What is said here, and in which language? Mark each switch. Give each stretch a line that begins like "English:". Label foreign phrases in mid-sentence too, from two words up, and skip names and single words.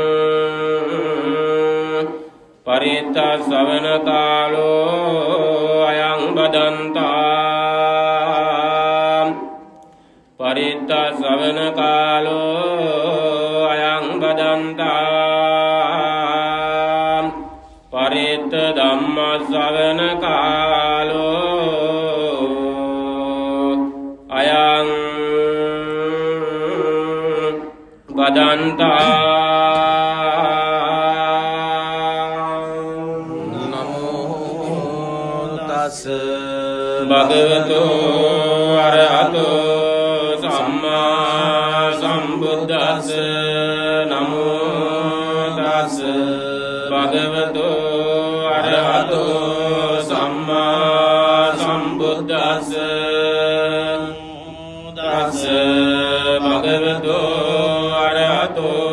Pali: පරිත්තාසවන කාලෝ අයං බදන්තා පරිත්තාසවන කාලෝ අයං බදන්තා පරිත්ත ධම්මසවන කාලෝ අයං බදන්තා භගවතු අරහතු සම්මා සම්බුද්දස්ස නමෝ තස් භගවතු අරහතු සම්මා සම්බුද්දස්ස තස් භගවතු අරහතු